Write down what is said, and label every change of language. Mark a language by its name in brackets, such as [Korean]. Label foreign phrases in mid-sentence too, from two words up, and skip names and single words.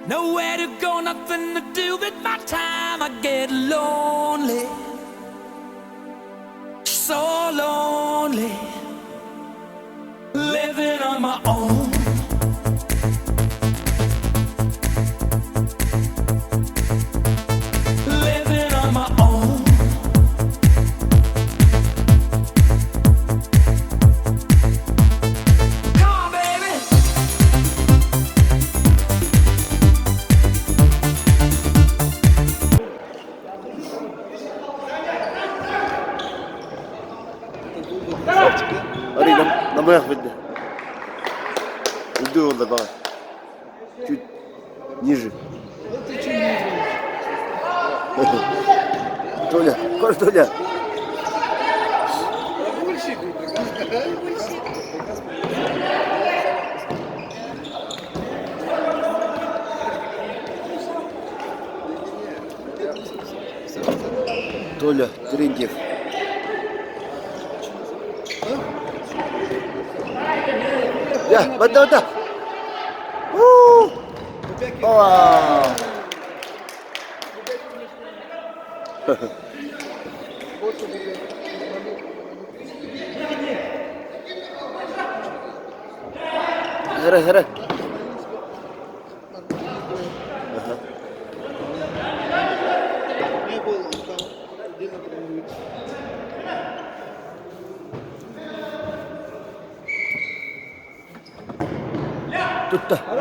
[English] Nowhere to go, nothing to do with my time. I get lonely, so lonely, living on my own. Living on my own. Come on, baby. [Arabic] أري لما ياخذ بده يدور والله بقى [Russian] чуть ниже. Толя, кор Толя. Толя, Терентьев. [Malay] Ya, betul betul. Wah. Hara. [Russian] Тут-то.